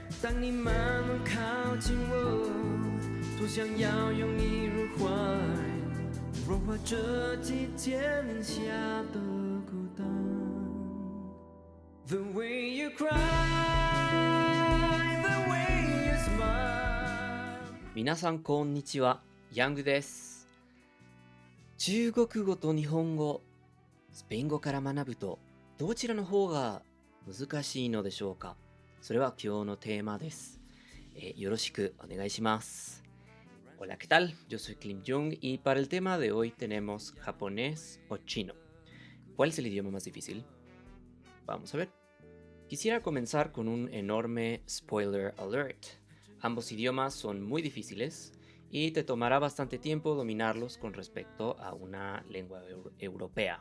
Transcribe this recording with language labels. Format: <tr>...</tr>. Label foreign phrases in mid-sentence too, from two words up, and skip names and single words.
<zh>当你慢慢靠近我，多想要拥你入怀，融化这季节下的孤单。</zh> <en>The way you cry, the way you smile。</en> <ja>皆さんこんにちは、ヤングです。中国語と日本語、スペイン語から学ぶとどちらの方が難しいのでしょうか。それは今日のテーマです。よろしくお願いします。</ja> <es>Hola, ¿qué tal? Yo soy Kim Jung y para el tema de hoy tenemos japonés o chino. ¿Cuál es el idioma más difícil? Vamos a ver. Quisiera comenzar con un enorme</es> <en>spoiler alert.</en> <es>Ambos idiomas son muy difíciles y te tomará bastante tiempo dominarlos con respecto a una lengua europea.</es>